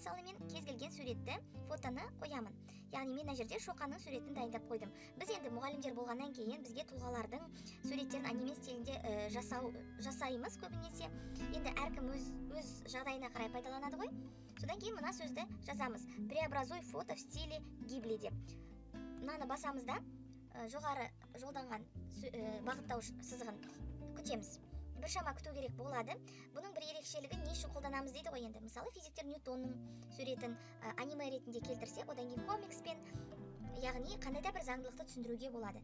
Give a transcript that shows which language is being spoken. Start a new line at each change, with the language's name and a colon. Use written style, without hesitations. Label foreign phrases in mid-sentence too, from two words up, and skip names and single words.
Kazakh: Мысалы мен кез келген суретті, фотоны қоямын. Яғни мен мына жерде шоқаның суретін дайындап қойдым. Біз енді мұғалімдер болғаннан кейін бізге тұлғалардың суреттерін аниме стилінде жасаймыз көбінесе. Енді әркім өз жағдайына қарай пайдаланады ғой. Содан кейін мына сөзді жазамыз.
Russian: Преобразуй фото в стиле гибли деп.
Kazakh: Мынаны басамыз да, жоғары жолданған бағыттауыш сызығын күтеміз. Біршама күту керек болады. Бұның бір ерекшелігі не үшін қолданамыз дейді ғой енді. Мысалы, физиктер Ньютонның суретін аниме ретінде келтірсек, одан кейін комикспен, яғни қандай да бір заңдылықты түсіндіруге болады.